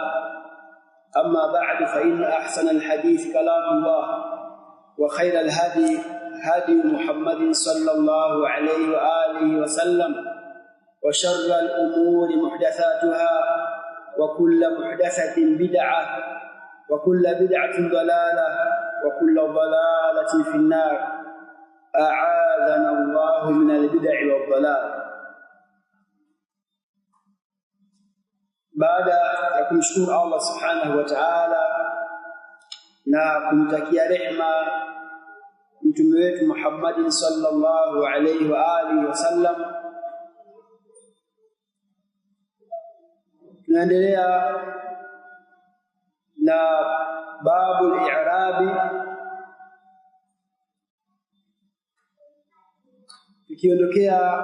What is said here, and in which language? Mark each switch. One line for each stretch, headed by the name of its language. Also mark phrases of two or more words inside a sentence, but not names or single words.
Arabic: أما بعد، فإن أحسن الحديث كلام الله وخير الهدي هدي محمد صلى الله عليه وآله وسلم وشر الأمور محدثاتها وكل محدثة بدعة وكل بدعة ضلالة وكل ضلالة في النار. أعاذنا الله من البدع والضلال.
Swahili: بعد ya kumshukuru Allah
Arabic: سبحانه وتعالى
Swahili: na kumtakia rehema mtume wetu Muhammad
Arabic: صلى الله عليه وآله وسلم,
Swahili: tunaendelea na
Arabic: باب الإعراب,
Swahili: tukiondokea